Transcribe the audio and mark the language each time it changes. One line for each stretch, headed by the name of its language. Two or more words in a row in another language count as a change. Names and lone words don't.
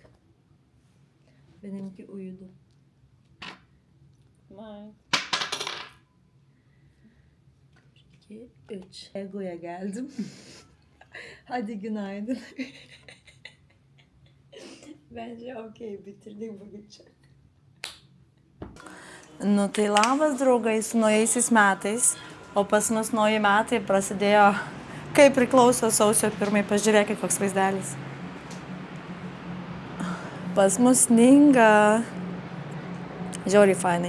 Turkish: Benimki uyudu. Vay. 2, 3. Ego'ya geldim. Hadi günaydın. Bence okey, bitirdik bu gece.
Lithuanian: Nu tai labas draugai su naujaisiais metais, o pas mus nauji metai prasidėjo, kaip priklauso sausio 1, pažiūrėkit koks vaizdelis. Pas mus sninga, žiauriai fainai.